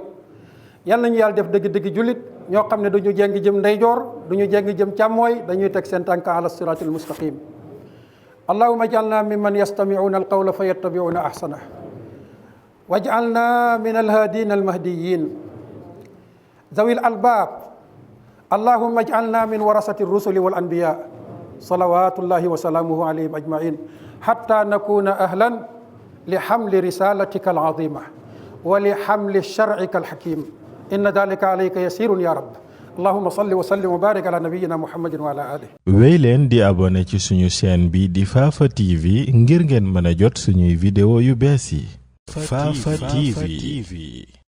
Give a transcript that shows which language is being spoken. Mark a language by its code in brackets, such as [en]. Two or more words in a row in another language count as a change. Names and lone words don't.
[wo] yal nañu yàlla def dëgg-dëgg jullit ñoo xam ne duñu jeng jëm ndeyjoor, duñu jeng jëm càmmooy, dañuy teg seen tànk [ar] على الصراط المستقيم. اللهم اجعلنا ممن يستمعون القول فيتبعون أحسن واجعلنا من الهادين المهديين ذوي الألباب. اللهم اجعلنا من ورثة الرسل والأنبياء صلوات الله وسلامه عليهم أجمعين حتى نكون أهلا لحمل رسالتك العظيمة ولحمل شرعك الحكيم إن ذلك عليك يسير يا رب. اللهم صل وسلم وبارك على نبينا محمد وعلى آله. [wo] wéy leen di abonné ci suñu chaîne bi di Fafa TV ngir ngeen mën a jot suñuy vidéo yu bees yi. Fafa TV.